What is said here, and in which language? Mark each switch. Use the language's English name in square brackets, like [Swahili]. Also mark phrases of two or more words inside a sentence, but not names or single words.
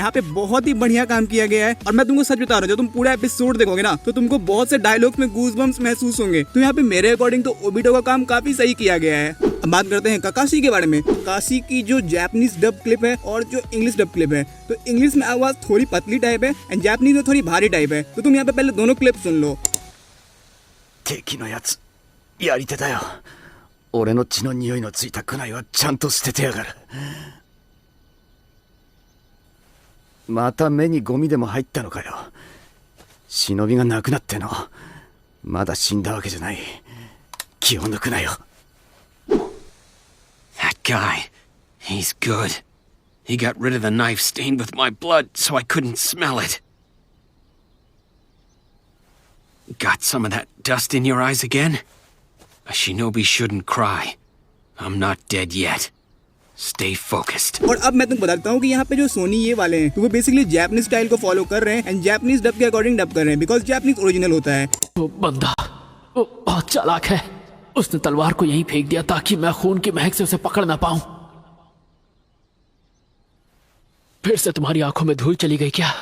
[Hindi] यहाँ पे बहुत ही बढ़िया काम किया गया है और मैं तुमको सच बता रहा हूँ, जो तुम पूरा एपिसोड देखोगे ना तो तुमको बहुत से डायलॉग्स में [English] goose bumps [Hindi] महसूस होंगे। तो यहाँ पे मेरे अकॉर्डिंग तो ओबिटो का काम काफी सही किया गया है। अब बात करते हैं काकाशी के बारे में। काकाशी की जो [English] Japanese dub clip [Hindi] है और जो [English] English dub clip [Hindi] है, तो इंग्लिश में आवाज थोड़ी पतली टाइप है एंड जापानीज में थोड़ी भारी टाइप है। तो तुम यहाँ पे पहले दोनों क्लिप सुन लो। [Japanese] 敵のやつやり手だよ。俺の血の匂いのついたクナイはちゃんと捨ててやがる。また目にゴミでも入ったのかよ。忍びがなくなっての。まだ死んだわけじゃない。気を抜くなよ。 [English] That guy, he's good. He got rid of the knife stained with my blood so I couldn't smell it. Got some of that dust in your eyes again? A shinobi shouldn't cry. I'm not dead yet. Stay focused. [Hindi] और अब मैं तुमको बताता हूँ कि यहाँ पे जो सोनी ये वाले हैं तो वो [English] basically Japanese style [Hindi] को फॉलो कर रहे हैं [English] and Japanese dub [Hindi] के अकॉर्डिंग डब कर रहे हैं [English] because Japanese original [Hindi] होता है। वो बंदा वो बहुत चालाक है। उसने तलवार को यहीं फेंक दिया ताकि मैं खून की महक से उसे पकड़ ना पाऊं। फिर से तुम्हारी आंखों में धूल चली गई क्या?